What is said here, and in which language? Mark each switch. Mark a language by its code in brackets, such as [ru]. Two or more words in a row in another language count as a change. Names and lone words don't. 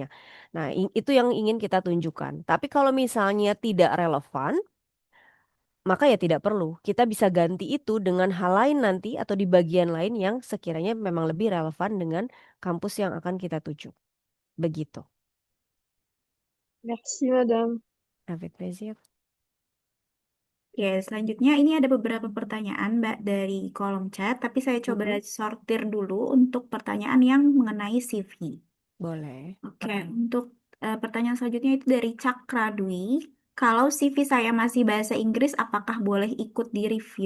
[id] Nah, itu yang ingin kita tunjukkan. Tapi kalau misalnya tidak relevan, maka ya tidak perlu. Kita bisa ganti itu dengan hal lain nanti atau di bagian lain yang sekiranya memang lebih relevan dengan kampus yang akan kita tuju. Begitu. [fr] Merci Madame. Avec plaisir. [id] Oke, selanjutnya ini ada beberapa pertanyaan, Mbak, dari kolom chat, tapi saya coba Mm-mm. sortir dulu untuk pertanyaan yang mengenai CV. Boleh. Oke, untuk pertanyaan selanjutnya itu dari Cakra Dwi. Kalau CV saya masih bahasa Inggris, apakah boleh ikut di review?